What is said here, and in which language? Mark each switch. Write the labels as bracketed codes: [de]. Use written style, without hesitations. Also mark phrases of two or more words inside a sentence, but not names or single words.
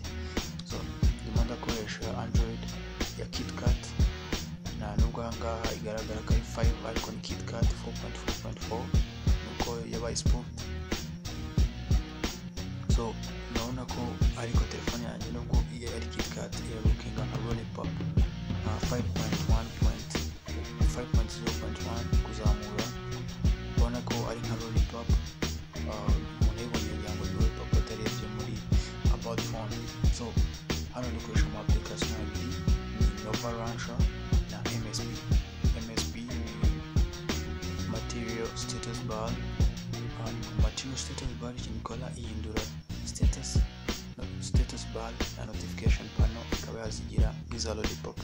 [rw] So ndimo ndakoresha Android ya KitKat, na nubwo ahangaha igaragara ko ari 5 ariko ni KitKat 4.4.4 nuko yabaye smooth. So naona ko ariko telefone yanjye nubwo ari KitKat [en] looking on a [rw] Lollipop 5.0.1 kuzamura, ubona ko ari nka Lollipop. Umuntu yibonye ngo ni Lollipop atarebye muri [en] about phone. [rw] So hano dukoresha ama application abiri, ni Nova Launcher na MSB. MSB ni Material Status Bar. Material [en] Status Bar [rw] ikintu ikora ihindura status bar na [en] notification panel [rw] ikaba yazigira iza Lollipop.